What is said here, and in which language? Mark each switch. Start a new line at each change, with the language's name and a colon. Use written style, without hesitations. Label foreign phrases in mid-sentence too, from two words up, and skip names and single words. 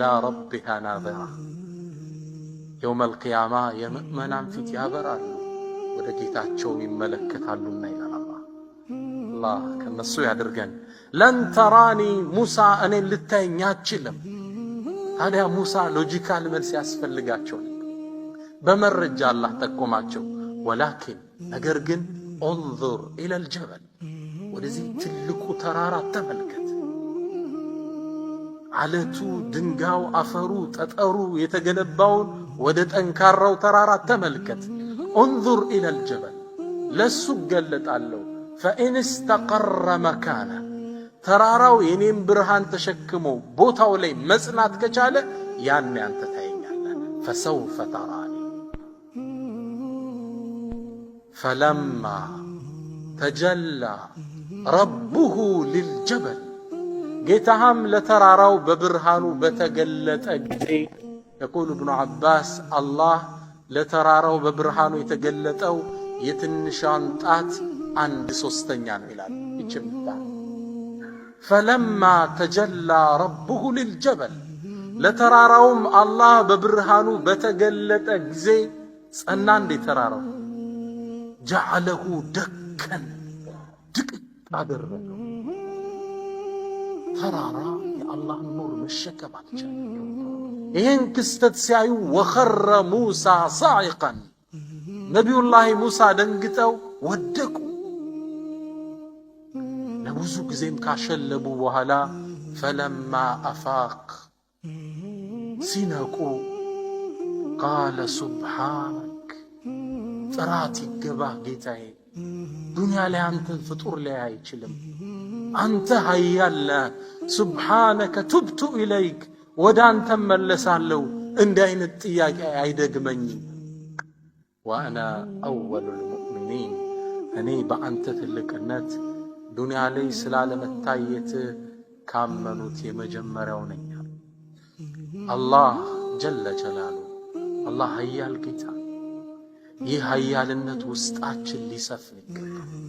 Arabic: ربها ناظرة يوم القيامة
Amharic: የምእመናን ፊት ያበራሉ ወደ ጌታቸው ይመለከታሉና ይላል አላህ ከነሱ ያድርገን።
Arabic: لن تراني
Amharic: ሙሳ እኔን ልታየኝ አትችልም። ታዲያ ሙሳ ሎጂካል መልስ ያስፈልጋቸው በመረጃ አላህ ጠቆማቸው። ወላኪን ነገር ግን
Arabic: انظر الى الجبل
Amharic: ወደዚህ ትልቁ ተራራ ተመልከት። አለቱ ድንጋው አፈሩ ጠጠሩ የተገነባውን ወደ ጠንካራው ተራራ ተመልከት።
Arabic: انظر الى الجبل
Amharic: ለሱ ገለጣለው
Arabic: فإن استقر مكانه
Amharic: ተራራው የኔን ብርሃን ተሸክሞ ቦታው ላይ መጽናት ከቻለ ያኔ አንተ ታየኛለህ።
Arabic: فسوف تراني فلما تجلى ربه للجبل
Amharic: ጌታህም ለተራራው በብርሃኑ በተገለጠ ጊዜ
Arabic: يقول ابن عباس الله
Amharic: ለተራራው በብርሃኑ የተገለጠው የትንሿን ጣት አንድ ሶስተኛ ነው ይላል። ይችምታ
Arabic: فلما تجلى ربه للجبل
Amharic: ለተራራውም አላህ በብርሃኑ በተገለጠ ጊዜ ጸና። እንደ ተራራው
Arabic: جعله دكا
Amharic: ድቅቅ አደረገው። ተራራ የአላህ ኑር መሸከም አልቻለም። ይህን ክስተት ሲያዩ
Arabic: وخر موسى صاعقا
Amharic: ነቢዩላህ ሙሳ ደንግጠው ወደቁ። ለብዙ ጊዜም ካሸለቡ በኋላ
Arabic: فلما أفاق
Amharic: ሲነቁ
Arabic: قال سبحانك
Amharic: ጥራት ይገባህ ጌታዬ፣ ዱንያ ላይ አንተን ፍጡር ላይ አይችልም። አንተ ሀያል
Arabic: سبحانك تبت إليك
Amharic: ወደ አንተ መለሳለሁ። እንዲህ አይነት ጥያቄ አይደግመኝም።
Arabic: وأنا أول المؤمنين
Amharic: እኔ በአንተ ትልቅነት ዱንያ ላይ ስላለመታየት ካመኑት የመጀመሪያው ነኝ። አላህ
Arabic: جل جلاله
Amharic: አላህ ሀያል ጌታ፣ ይህ ሀያልነት ውስጣችን ሊሰፍን ይገባል።